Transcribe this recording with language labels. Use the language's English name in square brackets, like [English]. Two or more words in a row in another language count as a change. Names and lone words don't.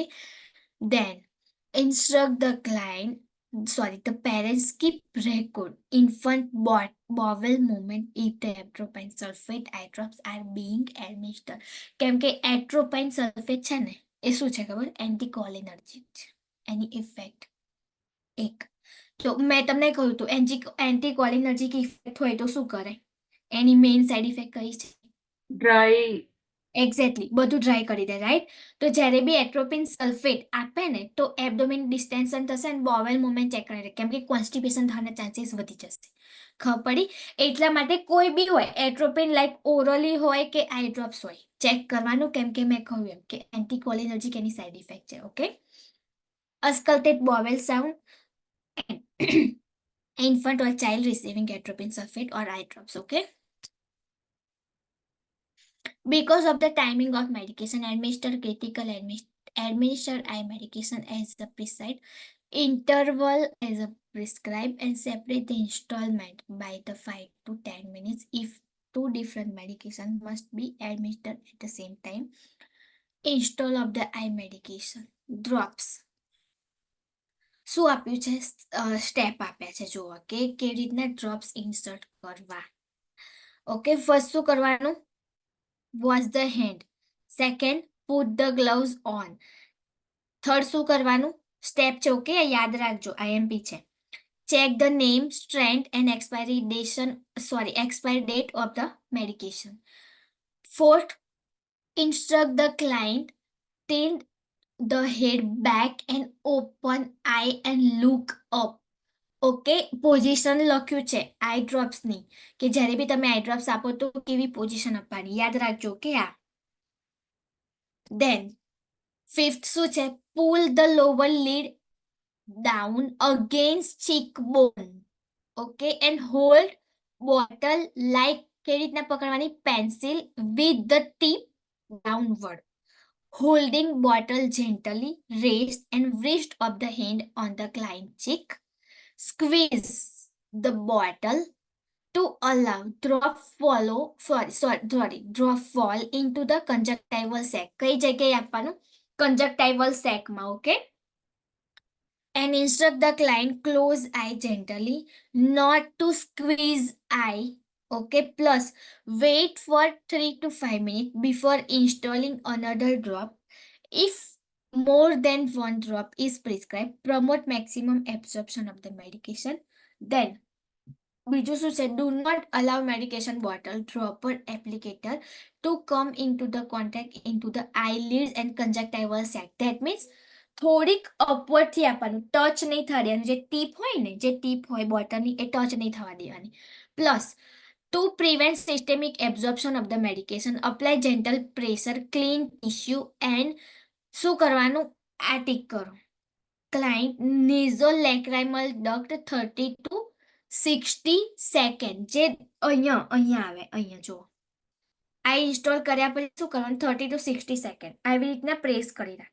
[English] Then instruct the the parents keep record infant bowel movement if the atropine sulfate eye drops are being administered. [Gujarati] કેમ કે [English] atropine sulfate [Gujarati] છે ને એ શું છે ખબર, એન્ટીકોલિનર્જિક છે, એની ઇફેક્ટ એક. તો મેં તમને કહ્યું હતું [English] anticholinergic effect [Gujarati] હોય તો શું કરે, એની મેઇન [English] side effect [Gujarati] કઈ છે, ડ્રાય. એક્ઝેક્ટલી બધું ડ્રાય કરી દે, રાઈટ. તો જ્યારે બી [English] atropine sulfate [Gujarati] આપે ને તો [English] abdomen distension [Gujarati] થશે અને [English] bowel movement [Gujarati] ચેક કરી, કેમ કે કોન્સ્ટિપેશન થવાના ચાન્સીસ વધી જશે, ખબર પડી. એટલા માટે કોઈ બી હોય એટ્રોપિન લાઈક ઓરલી હોય કે [English] eye drops [Gujarati] હોય ચેક કરવાનું, કેમ કે મેં કહ્યું એમ કે એન્ટીકોલિનર્જિક એની [English] side effect [Gujarati] છે, ઓકે. [English] auscultated bowel sound infant or child receiving atropine sulfate or eye drops, okay. Because of the timing of medication, administer eye medication as the prescribed interval as a prescribed and separate the installment by the 5 to 10 minutes if two different medications must be administered at the same time. Install of the eye medication drops. [Gujarati] શું આપ્યું છે, સ્ટેપ આપ્યા છે, જુઓ કે કેવી રીતના ડ્રોપ્સ ઇન્સર્ટ કરવા, ઓકે. ફર્સ્ટ શું કરવાનું, [English] wash the hand. Second, put the gloves on. [Gujarati] Third શું કરવાનું, સ્ટેપ છે, ઓકે, યાદ રાખજો, આઈએમપી છે. [English] Check the name, strength and expiry date of the medication. Fourth, instruct the client tilt the head back and open eye and look up, ઓકે. [Gujarati] પોઝિશન લખ્યું છે [English] eye dropsની, [Gujarati] કે જ્યારે બી તમે [English] eye drops [Gujarati] આપો તો કેવી પોઝિશન આપવાની, યાદ રાખજો, કે આ. [English] Then fifth [Gujarati] શું છે, [English] pull the lower lid down against cheekbone, okay, and hold bottle like [Gujarati] કેવી રીતના પકડવાની, [English] pencil with the tip downward, holding bottle gently, raised and wrist of the hand on the client cheek. Squeeze the bottle to allow drop fall into the conjunctival sac. [Gujarati] કઈ જગ્યાએ આપવાનું, [English] conjunctival sac [Gujarati] માં, ઓકે. [English] And instruct the client close eye gently, not to squeeze eye, okay. Plus wait for 3 to 5 minutes before installing another drop. If more than one drop is prescribed, promote maximum absorption of the medication. [Gujarati] Then બીજું શું છે, [English] do not allow medication bottle dropper applicator to come into the contact into the eyelids and conjunctival sac. That means [Gujarati] થોડીક અપવર્ડ થી આપવાનું, ટચ નહીં થવા દેવાનું, જે ટીપ હોય ને, જે ટીપ હોય બોટલની એ ટચ નહીં થવા દેવાની. [English] પ્લસ to prevent systemic absorption of the medication, apply gentle pressure, clean tissue and [Gujarati] શું કરવાનું, આ ટીક કરો. [English] client nasolacrimal duct [Gujarati] 30 to 60 સેકન્ડ, જે અહીંયા આવે, અહીંયા જુઓ. આ ઇન્સ્ટોલ કર્યા પછી શું કરવાનું, 30 to 60 સેકન્ડ આવી રીતના પ્રેસ કરી રાખ.